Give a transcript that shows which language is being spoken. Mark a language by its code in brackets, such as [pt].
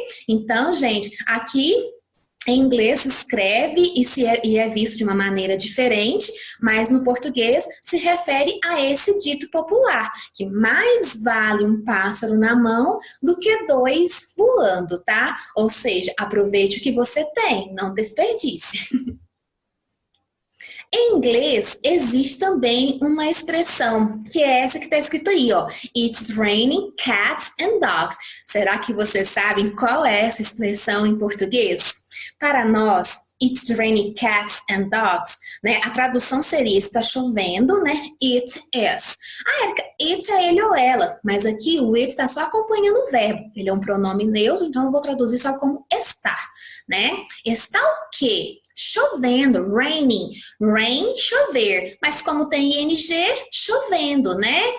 [pt] Então, gente, aqui em inglês se escreve e é visto de uma maneira diferente, mas no português se refere a esse dito popular, que mais vale um pássaro na mão do que 2 voando, tá? Ou seja, aproveite o que você tem, não desperdice. Em inglês, existe também uma expressão, que é essa que está escrita aí, ó. [en] It's raining cats and dogs. [pt] Será que vocês sabem qual é essa expressão em português? Para nós, [en] it's raining cats and dogs, né? [pt] A tradução seria, está chovendo, né? [en] It is. [pt] Ah, Érica, it é ele ou ela, mas aqui o it está só acompanhando o verbo. Ele é um pronome neutro, então eu vou traduzir só como estar, né? Está o quê? Chovendo, raining, rain, chover, mas como tem ing, chovendo, né?